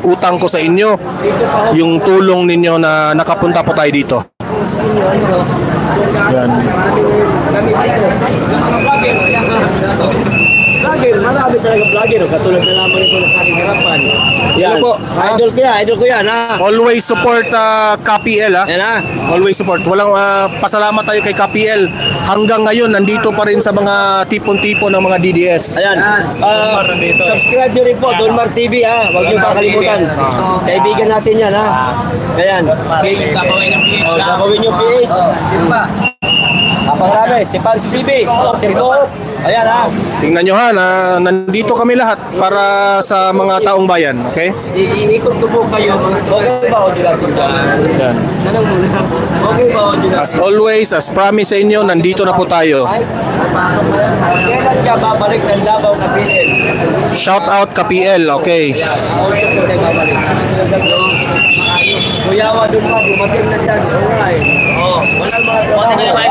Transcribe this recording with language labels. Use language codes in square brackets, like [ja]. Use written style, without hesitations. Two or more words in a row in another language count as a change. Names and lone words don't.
[tl] Utang ko sa inyo yung tulong ninyo na nakapunta po tayo dito. Yan. Vlogger, marami talaga vlogger, katulad na lamang ito na sa aking harapan. Yan. Ano po? Idol ko yan ha. [en] Always support KPL ha. [tl] Yan ha. [en] Always support. [tl] Walang pasalamat tayo kay KPL. Hanggang ngayon nandito pa rin sa mga tipon-tipon ng mga DDS. Ayan. Subscribe nyo rin po, Donmar TV ha. Huwag nyo pa kalimutan. Kaibigan natin yan ha. Ayan. Gagawin nyo PH. Pangarami, si Pans BB. Sirko. Ayan ha. Tingnan nyo ha, nandito kami lahat para sa mga taong bayan, okay? Iikot ko po kayo. Okay ba o Yan. Okay ba o [en] As always, as promise [tl] sa inyo, nandito na po tayo. Kailan ka babalik ng Davao KPL? [en] Shout out KPL, okay? [tl] Kuyawa doon pa, dumating na dyan. Alright. Walang mga trabaho.